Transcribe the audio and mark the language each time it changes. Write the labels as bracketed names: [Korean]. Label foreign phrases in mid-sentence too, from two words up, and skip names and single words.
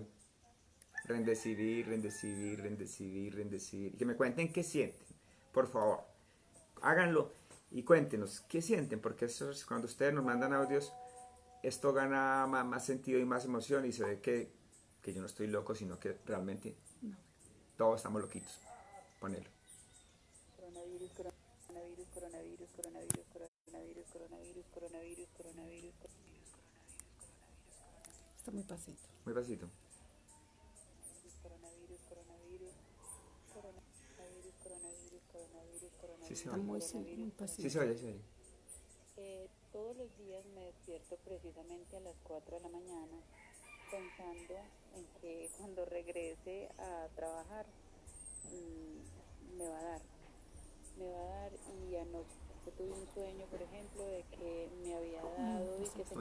[Spanish] Rendecibir, rendecibir, rendecibir, rendecibir. Y que me cuenten qué sienten. Por favor, háganlo. y cuéntenos, ¿qué sienten? Porque eso es, cuando ustedes nos mandan audios, esto gana más sentido y más emoción y se ve que yo no estoy loco, sino que realmente todos estamos loquitos. Ponelo. Coronavirus, coronavirus, coronavirus, coronavirus, coronavirus, coronavirus, coronavirus, coronavirus, Está muy pasito. Muy pasito. coronavirus, coronavirus, coronavirus, coronavirus, coronavirus, Sí se Está oye. muy coronavirus, Sí pasito. se oye, se oye. Todos los días me despierto precisamente a las 4 de la mañana pensando en que cuando regrese a trabajar me va a dar, me va a dar y anoche tuve un sueño, por ejemplo, de que me había dado y que se